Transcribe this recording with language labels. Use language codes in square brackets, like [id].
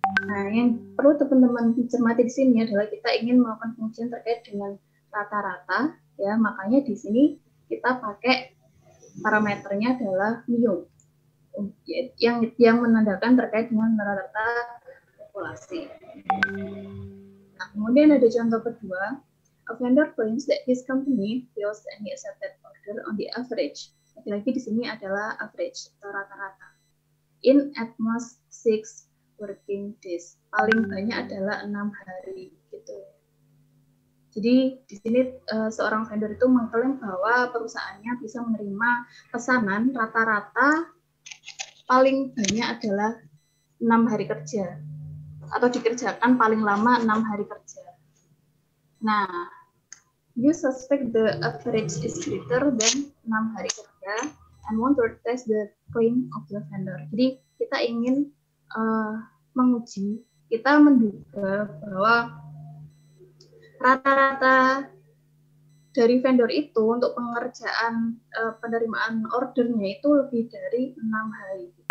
[id] Nah, yang perlu teman-teman cermati di sini adalah kita ingin melakukan pengujian terkait dengan rata-rata, ya. Makanya di sini kita pakai parameternya adalah mio, yang menandakan terkait dengan rata-rata populasi. Nah, kemudian ada contoh kedua. [en] A vendor claims that his company fills any accepted order on the average. [id] Lagi-lagi di sini adalah average atau rata-rata. [en] In at most 6 working days. [id] Paling banyak adalah 6 hari gitu. Jadi di sini seorang vendor itu mengklaim bahwa perusahaannya bisa menerima pesanan rata-rata paling banyak adalah 6 hari kerja atau dikerjakan paling lama 6 hari kerja. [en] Nah, you suspect the average is greater than [id] 6 hari kerja [en] and want to test the claim of the vendor. [id] Jadi kita ingin menguji, kita menduga bahwa rata-rata dari vendor itu untuk pengerjaan penerimaan ordernya itu lebih dari 6 hari.